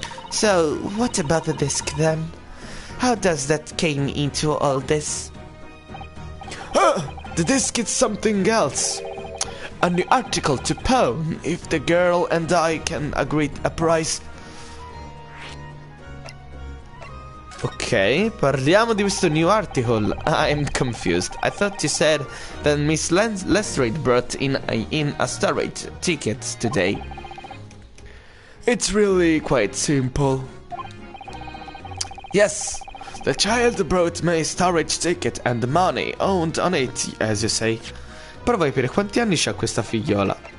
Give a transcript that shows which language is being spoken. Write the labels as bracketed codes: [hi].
[en] So, what about the disc then? How does that came into all this? The disc is something else. A new article to pawn if the girl and I can agree a price. [it] Ok, parliamo di questo [en] new article. I'm confused. I thought you said that Miss Lestrade brought in a storage ticket today. It's really quite simple. Yes, the child brought me a storage ticket and the money owned on it, as you say. [it] Prova a capire quanti anni c'ha questa figliola.